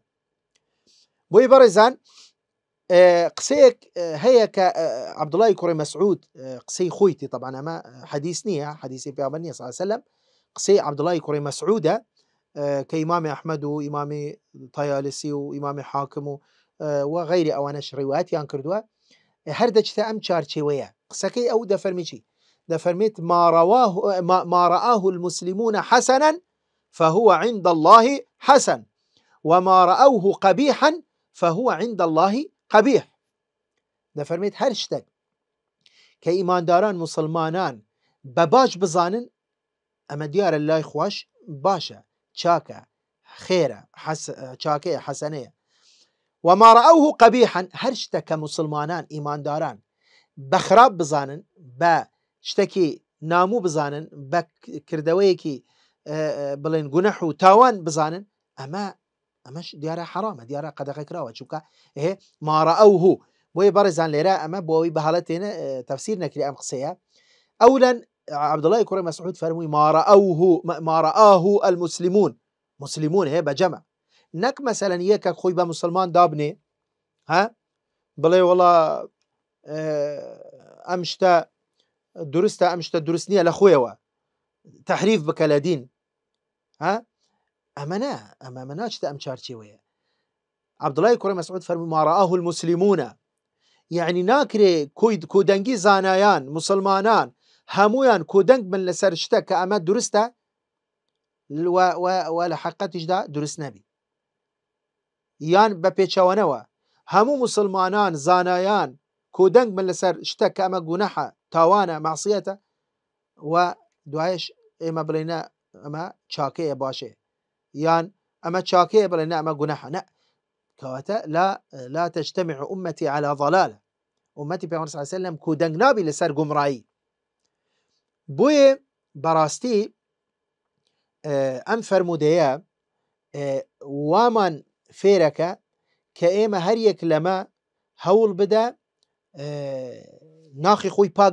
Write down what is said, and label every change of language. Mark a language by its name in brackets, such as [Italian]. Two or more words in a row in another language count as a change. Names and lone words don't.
[Central Kurdish] بۆی بەڕێزان قسەیەک هەیە کە عەبدوڵای کوڕی مەسعود قسەی خۆیتی، طبعا ئەمە حەدیث نییە، حەدیثی پێغەمبەر نییە [Arabic] صلی الله علیه وسلم، [Central Kurdish] قسەی عەبدوڵای کوڕی مەسعودە کە ئیمامی ئەحمەد و ئیمامی طایالسی و ئیمامی حاکم و غەیری ئەوانەش ڕیوایەتیان کردووە، هەر دەچتە ئەم چارچێوەیە. قسەکەی ئەو دەفەرمی چی؟ [Arabic] دەفەرمێت ما رآه المسلمون حسنا فهو عند الله حسن وما رأوه قبيحا فهو عند الله قبيح. [Central Kurdish] دەفەرمێت هەر شتێک کە ئیمانداران مسلمانان بە باش بزانن ئەمە دیارە لای خوش باشە، چاکە، خێرە، چاکەیە، حەسەنەیە. [Arabic] وما رأوه قبيحا، [Central Kurdish] هەر شتێک کە مسلمانان ئیمانداران بە خراپ بزانن، بە شتێکی ناموو بزانن، بە کردەوەیەکی بڵێن گونەح و تاوان بزانن، ئەمەش دیارە حرامە، دیارە قەدەغە کراوە، چونکە [Arabic] ما رأوه. [Central Kurdish] بۆیە بەڕێزان لێرە ئەمە بۆ ئەوەی بەهاڵە تێنە تەفسیر نەکری ئەم قسەیە. ئەولەن عەبدوڵای کوڕی مەسعود فەرمووی [Arabic] ما رآه المسلمون، [Central Kurdish] مسلمون هەیە بە جەمع، نەک مەسەلەن یەکێک خۆی بە مسلمان دابنێ بڵێ وەڵا ئەم شتە دروستە، ئەم شتە دروست نییە لە خۆیەوە تەحریف بکە لە دین، ئەمە ناچتە ئەم چارچێوەیە. عەبدوڵای کوڕی مەسعود فەرمووی [Arabic] ما رآه المسلمون، [Central Kurdish] یعنی ناکرێ کۆدەنگی زانایان مسلمانان هەمویان کۆدەنگ بن لەسەر شتە کە ئەمە دروستە و لە حەقیقەتیشدا دروست نەبی، یان بە پێچەوانەوە هەموو مسلمانان زانایان کۆدەنگ بن لەسەر شتە کە ئەمە گونەحە، تاوانە، معسیەتە، و دوایش ئێمە بڵێنە ئەمە چاکەیە، باشەیە، یان ئەمە چاکەیە بڵێنە ئەمە گونەحە. نە، کەواتە [Arabic] لا تجتمع أمتي على ضلالة، [Central Kurdish] ئومەتی پێغەمبەر [Arabic] صلی الله علیه وسلم [Central Kurdish] کودەنگ نابی لەسەر گومڕایی. بۆیە بەڕاستی ئەم فەرمودەیە وامان فێرەکە کە ئێمە هەر یەک لەمە هەوڵ بدە ناخی خۆی پاک